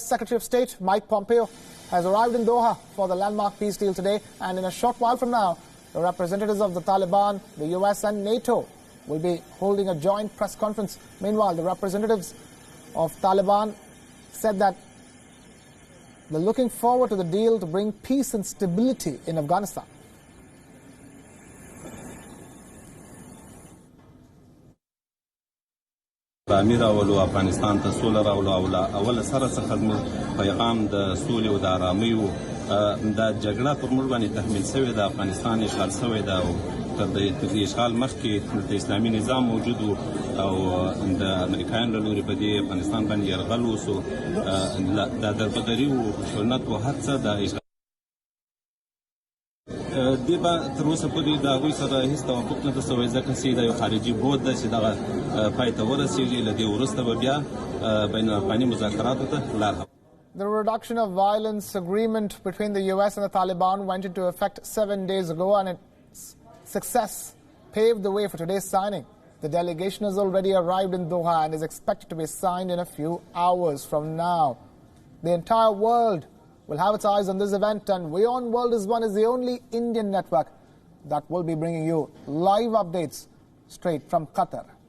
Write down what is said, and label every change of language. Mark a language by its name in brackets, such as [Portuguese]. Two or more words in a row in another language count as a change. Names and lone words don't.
[English] Secretary of State Mike Pompeo has arrived in Doha for the landmark peace deal today, and in a short while from now, the representatives of the Taliban, the U.S. and NATO will be holding a joint press conference. Meanwhile, the representatives of Taliban said that they're looking forward to the deal to bring peace and stability in Afghanistan. [Pashto] امیر اولو افغانستان ته سوله راولو اول سره څخه پیغام د سولې او د آرامۍ و دا جګړه پر موږ باندې تحمیل شوې ده. افغانستان اشغال شوی ده او تر اشغال مخکې د اسلامي نظام موجود و او د امریکایانو له لوري په دې افغانستان باندې یرغل وسو. دا دربدري و خشونت و هر څه د اشغال دې به تر اوسه پورې د هغوی سره هېڅ توافق نه ده شوی، ځکه چې دا یو خارجي بود ده چې دغه پای ته ورسېږي. له دې وروسته به بیا بین الافغاني مذاکراتو ته لار هواره. [English] The reduction of violence agreement between the U.S. and the Taliban went into effect 7 days ago, and its success paved the way for today's signing. The delegation has already arrived in Doha and is expected to be signed in a few hours from now. The entire world will have its eyes on this event, and WION World is the only Indian network that will be bringing you live updates straight from Qatar.